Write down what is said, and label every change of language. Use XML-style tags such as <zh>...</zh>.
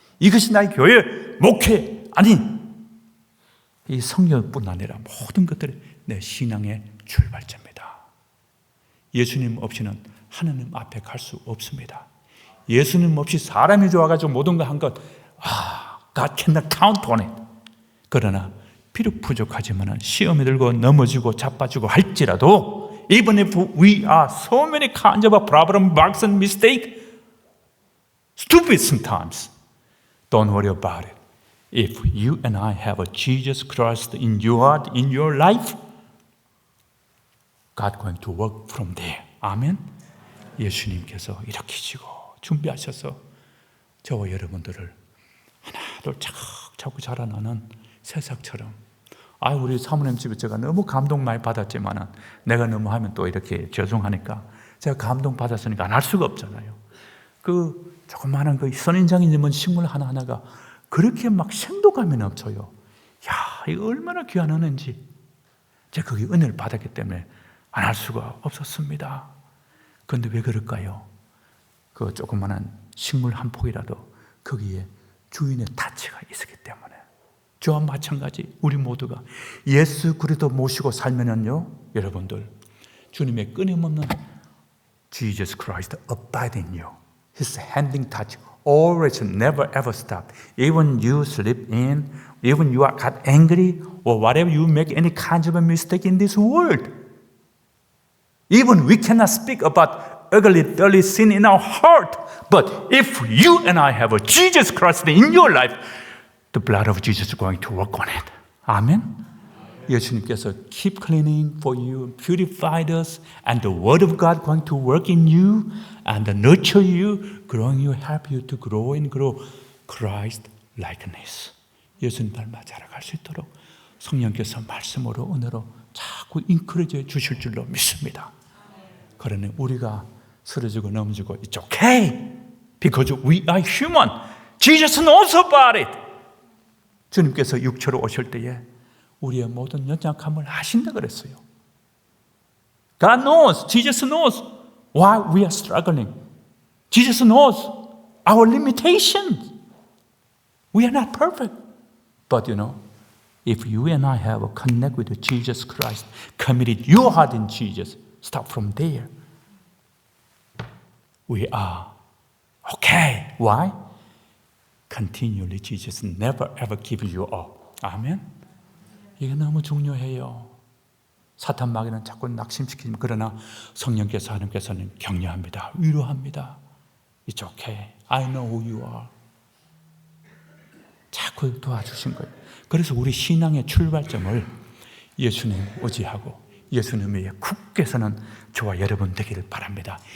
<ko>이것이 나의 교회, 목회, 아닌 이 성경뿐 아니라 모든 것들이 내 신앙의 출발점입니다. 예수님 없이는 하나님 앞에 갈 수 없습니다. 예수님 없이 사람이 좋아가지고 모든 거 한 것,</ko> <en>God cannot count on it.</en> <ko>그러나 비록 부족하지만 시험에 들고 넘어지고 자빠지고 할지라도</ko> <en>Even if we are so many kinds of problem, bugs and mistake, stupid sometimes, don't worry about it. If you and I have a Jesus Christ in your heart, in your life, God going to work from there.</en> <ko>아멘. 예수님께서 이렇게 지고 준비하셔서 저와 여러분들을 하나둘 차곡차곡 자라나는 새싹처럼. 우리 사모님 집에 제가 너무 감동 많이 받았지만 내가 너무 하면 또 이렇게 죄송하니까 제가 감동 받았으니까 안 할 수가 없잖아요. 그 조그마한 그 선인장이 있는 식물 하나하나가 그렇게 막 생동감이 넘쳐요. 이거 얼마나 귀한 은혜인지. 제가 거기 은혜를 받았기 때문에 안 할 수가 없었습니다. 그런데 왜 그럴까요? 그 조그마한 식물 한 폭이라도 거기에 주인의 타치가 있었기 때문에. 저와 마찬가지 우리 모두가 예수 그리스도 모시고 살면은요, 여러분들 주님의 끊임없는</ko> <en>Jesus Christ abide in you. His handing touch always, never ever stop. Even you slip in, even you got angry, or whatever you make any kinds of a mistake in this world. Even we cannot speak about ugly, dirty sin in our heart. But if you and I have a Jesus Christ in your life, the blood of Jesus is going to work on it.</en> <ko>아멘. 예수님께서</ko> <en>keep cleaning for you, purified us, and the word of God going to work in you and nurture you, growing you, help you to grow and grow Christ likeness.</en> <ko>예수님 닮아 자라갈 수 있도록 성령께서 말씀으로 은혜로 자꾸 인커리지 주실 줄로 믿습니다. 그러니 우리가 쓰러지고 넘어지고</ko> <en>it's okay because we are human. Jesus knows about it.</en> <ko>주님께서 육체로 오실 때에 우리의 모든 연약함을 아신다 그랬어요.</ko> <en>God knows, Jesus knows why we are struggling. Jesus knows our limitations. We are not perfect. But you know, if you and I have a connect with Jesus Christ, committed your heart in Jesus, start from there. We are okay. Why? Continually, Jesus never ever gives you up.</en> <ko>아멘. 이게 너무 중요해요. 사탄 마귀는 자꾸 낙심시키지만 그러나 성령께서 하나님께서는 격려합니다. 위로합니다.</ko> <en>It's okay. I know who you are.</en> <ko>자꾸 도와주신 거예요. 그래서 우리 신앙의 출발점을 예수님 의지하고 예수님의 굳게 서는 저와 여러분 되기를 바랍니다.</ko>